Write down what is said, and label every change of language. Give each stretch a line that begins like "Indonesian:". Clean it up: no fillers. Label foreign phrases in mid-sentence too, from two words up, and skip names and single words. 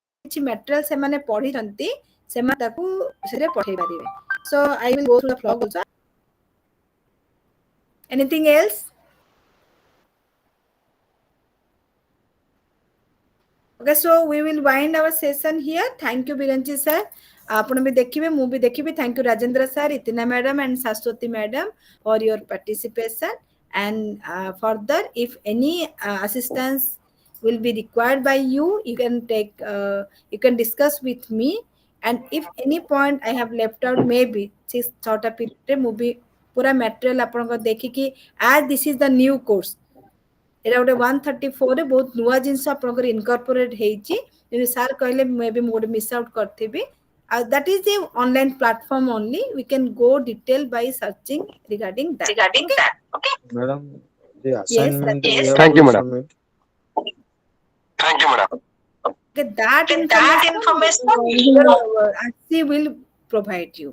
Odia: କିଛି material ସେମାନେ ପଢିଛନ୍ତି ସେମାନେ ତାକୁ ସେରେ ପଠେଇ ପାରିବେ.
English: So I will go through the vlog also. Anything else? Okay, so we will wind our session here. Thank you Biranchi sir.
Odia: ଆପଣ ବି ଦେଖିବେ ମୁଁ ବି ଦେଖିବି.
English: Thank you Rajendra sir, Itina madam and Saswati madam for your participation. And further, if any assistance will be required by you, you can take you can discuss with me. And if any point I have left out, maybe this sort of period
Odia: ମୁଁ ବି ପୁରା material ଆପଣଙ୍କ ଦେଖିକି
English: as this is the new course.
Odia: ଏଟା ଗୋଟେ 134 ରେ ବହୁତ ନୂଆ ଜିନିଷ ଆପଣଙ୍କର ଇନକର୍ପୋରେଟ ହେଇଛି. ଯେମିତି ସାର୍ କହିଲେ ମେ ବି ମୁଁ ଗୋଟେ
English: miss out
Odia: କରିଥିବି.
English: That is the online platform only. We can go detail by searching regarding that. Okay? Madam, the Yes, assignment we have Thank you, to madam. submit. Okay, that information RC will provide you.